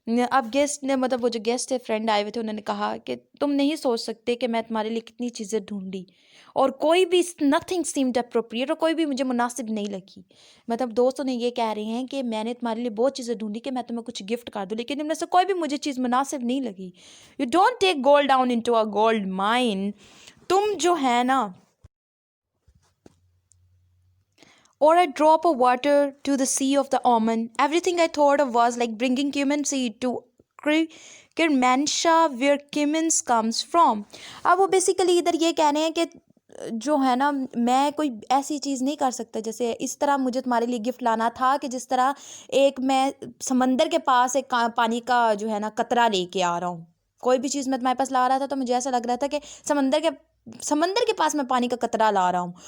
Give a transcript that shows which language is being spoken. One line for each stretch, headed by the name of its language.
Urdu: اب گیسٹ نے مطلب وہ جو گیسٹ تھے فرینڈ آئے ہوئے تھے انہوں نے کہا کہ تم نہیں سوچ سکتے کہ میں تمہارے لیے کتنی چیزیں ڈھونڈی اور کوئی بھی
English: nothing seemed appropriate,
Urdu: اور کوئی بھی مجھے مناسب نہیں لگی. مطلب دوستوں نے یہ کہہ رہے ہیں کہ میں نے تمہارے لیے بہت چیزیں ڈھونڈی کہ میں تمہیں کچھ گفٹ کر دوں، لیکن ان میں سے کوئی بھی مجھے چیز مناسب نہیں لگی.
English: You don't take gold down into a gold mine.
Urdu: تم جو ہے نا
English: or a drop of water to the sea of the almond. Everything I thought of was like bringing cumin seed to Kermanshah where cumin comes from.
Urdu: اب وہ basically ادھر یہ کہہ رہے ہیں کہ جو ہے نا میں کوئی ایسی چیز نہیں کر سکتا جیسے اس طرح مجھے تمہارے لیے گفٹ لانا تھا کہ جس طرح ایک میں سمندر کے پاس ایک پانی کا جو ہے نا قطرہ لے کے آ رہا ہوں. کوئی بھی چیز میں تمہارے پاس لا رہا تھا تو مجھے ایسا لگ رہا تھا کہ سمندر کے پاس میں پانی کا قطرہ لا رہا ہوں.